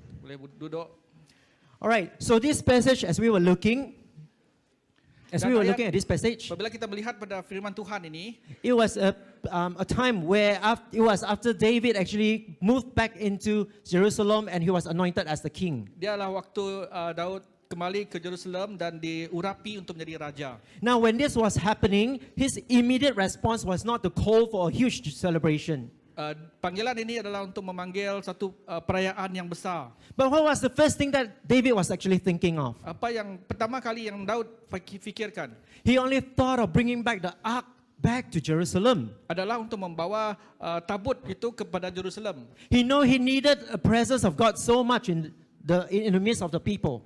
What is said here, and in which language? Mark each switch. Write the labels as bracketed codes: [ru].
[ms] Boleh duduk. [en] All right, so this passage as we were looking at this passage, [ms] Apabila kita melihat pada firman Tuhan ini, [en] it was a time where it was after David actually moved back into Jerusalem and he was anointed as the king. [ms] dialah waktu Daud kembali ke Jerusalem dan diurapi untuk menjadi raja. [en] Now when this was happening, his immediate response was not to call for a huge celebration. [ms] Panggilan ini adalah untuk memanggil satu perayaan yang besar. [en] But what was the first thing that David was actually thinking of? [ms] Apa yang pertama kali yang Daud fikirkan [en] He only thought of bringing back the ark back to Jerusalem. [ms] adalah untuk membawa tabut itu kepada Jerusalem. [en] He knew he needed a presence of God so much in the midst of the people.